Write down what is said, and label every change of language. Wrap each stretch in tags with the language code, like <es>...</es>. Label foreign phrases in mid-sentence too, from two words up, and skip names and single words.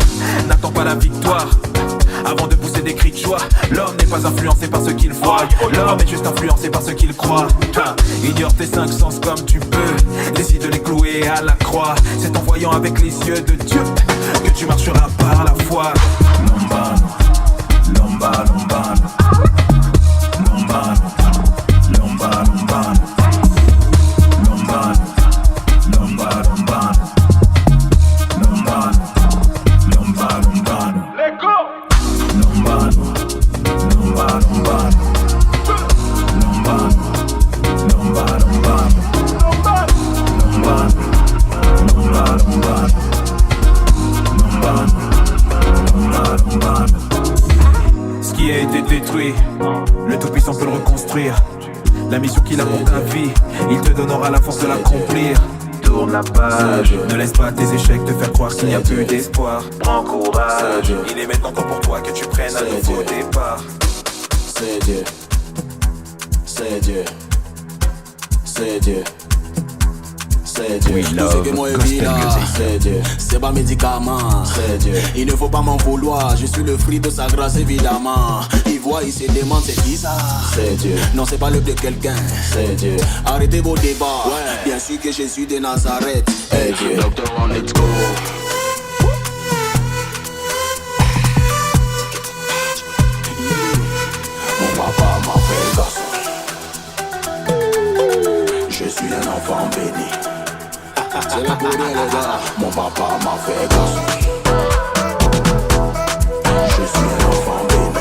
<fr>N'attends pas la victoire avant de pousser des cris de joie. L'homme n'est pas influencé par ce qu'il voit, l'homme est juste influencé par ce qu'il croit. Ignore tes 5 sens comme tu peux, décide de les clouer à la croix. C'est en voyant avec les yeux de Dieu que tu marcheras par la foi.</fr> <ln>Lombano, lombano, lombano, lombano, lombano, lombano, lombano, lombano, lombano, lombano, lombano, lombano.</ln> <en>Let go.</en> <ln>Lombano, lombano, lombano, lombano, lombano, lombano, lombano, lombano, lombano, lombano.</ln> <fr>Ce qui a été détruit, le Tout-Puissant peut le reconstruire. La mission qu'il a pour ta vie, il te donnera la force de l'accomplir. Tourne la page, ne laisse pas tes échecs te faire croire qu'il n'y a plus d'espoir. Prends courage, il est maintenant temps pour toi que tu prennes un nouveau départ. C'est Dieu, c'est Dieu, c'est Dieu.</fr> <en>We love gospel music.</en> <fr>C'est Dieu, c'est pas médicament. C'est Dieu, il ne faut pas m'en vouloir. Je suis le fruit de sa grâce évidemment. Il voit voit, il se demande c'est qui ça. C'est Dieu. Non, c'est pas le de quelqu'un. C'est Dieu. Arrêtez vos débats. Ouais. Bien sûr que Jésus de Nazareth est Dieu.</fr> <en>Doctor on let's go.</en> <fr>Mon papa m'a fait garçon. Je suis un enfant béni. C'est le pour les gars. Mon papa m'a fait garçon. Je suis un enfant béni.</fr>